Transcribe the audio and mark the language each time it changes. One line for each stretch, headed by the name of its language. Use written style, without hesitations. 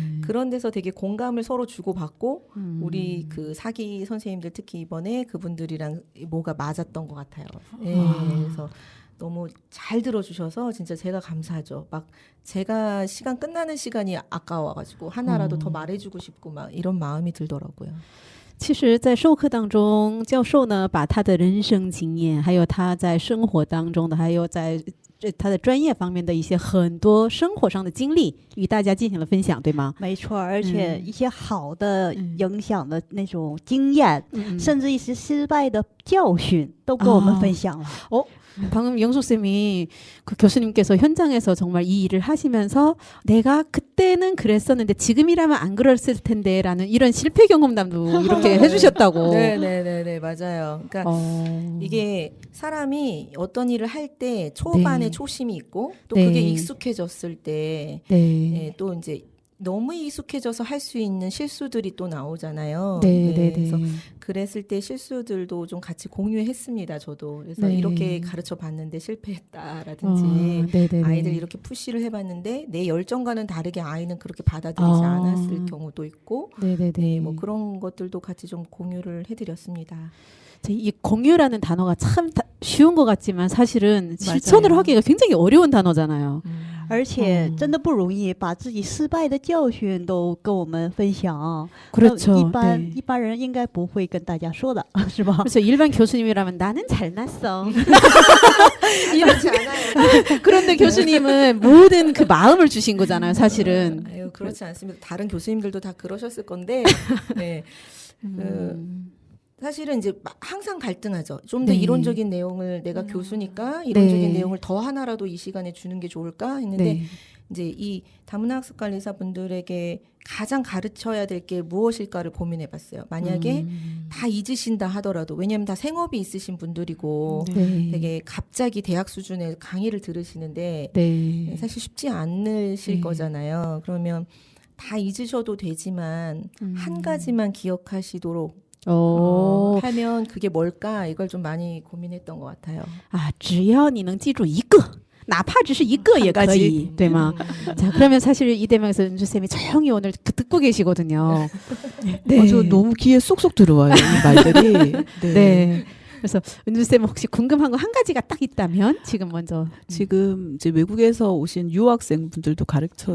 Korean: 그런 데서 되게 공감을 서로 주고받고 우리 그 사기 선생님들 특히 이번에 그분들이랑 뭐가 맞았던 것 같아요. 네, 그래서 너무 잘 들어주셔서 진짜 제가 감사하죠. 막 제가 시간 끝나는 시간이 아까워가지고 하나라도 더 말해주고 싶고 막 이런 마음이 들더라고요.
Chinese: 其实在授课当中教授呢把他的人生经验还有他在生活当中的还有在他的专业方面的一些很多生活上的经历与大家进行了分享，对吗？没错，而且一些好的影响的那种经验，甚至一些失败的教训，都跟我们分享了。
Korean: 방금 영숙쌤이 그 교수님께서 현장에서 정말 이 일을 하시면서 내가 그때는 그랬었는데 지금이라면 안 그랬을 텐데 라는 이런 실패 경험담도 이렇게 해주셨다고. 네네네네 맞아요. 그러니까 이게 사람이 어떤 일을 할 때 초반에 네. 초심이 있고 또 네. 그게 익숙해졌을 때 네. 또 이제 너무 익숙해져서 할 수 있는 실수들이 또 나오잖아요. 네, 네, 그래서 네. 그랬을 때 실수들도 좀 같이 공유했습니다. 저도 그래서 네. 이렇게 가르쳐 봤는데 실패했다라든지 네, 네, 네. 아이들 이렇게 푸시를 해봤는데 내 열정과는 다르게 아이는 그렇게 받아들이지 않았을 경우도 있고 네, 네, 네. 네, 뭐 그런 것들도 같이 좀 공유를 해드렸습니다. 이 공유라는 단어가 참 쉬운 것 같지만 사실은 실천을 하기가 굉장히 어려운 단어잖아요.
Chinese: 而且真的不容易，把自己失败的教训都跟我们分享。
Korean: 그렇죠.
Chinese: 一般人应该不会跟大家说的，是吧？
Korean: 그래서 일반 교수님이라면 나는 잘났어. 그렇지 않아요. 그런데 교수님은 모든 그 마음을 주신 거잖아요, 사실은. 아유, 그렇지 않습니다. 다른 교수님들도 다 그러셨을 건데 네. 사실은 이제 항상 갈등하죠. 좀 더 네. 이론적인 내용을 내가 교수니까 이론적인 네. 내용을 더 하나라도 이 시간에 주는 게 좋을까 했는데 네. 이제 이 다문화 학습 관리사 분들에게 가장 가르쳐야 될 게 무엇일까를 고민해 봤어요. 만약에 다 잊으신다 하더라도 왜냐하면 다 생업이 있으신 분들이고 네. 되게 갑자기 대학 수준의 강의를 들으시는데 네. 사실 쉽지 않으실 네. 거잖아요. 그러면 다 잊으셔도 되지만 한 가지만 기억하시도록 하면 그게 뭘까 이걸 좀 많이 고민했던 것 같아요.
Chinese: 只要你能记住一个哪怕只是一个也可以对吗?
Korean: 자, 그러면 사실 이 대목에서 은주쌤이 조용히 오늘 듣고 계시거든요. 네. 저 너무 귀에 쏙쏙 들어와요, 이 말들이. 네. 네. 그래서 은주쌤 혹시 궁금한 거 한 가지가 딱 있다면 지금 먼저. 지금 이제 외국에서 오신 유학생분들도 가르쳐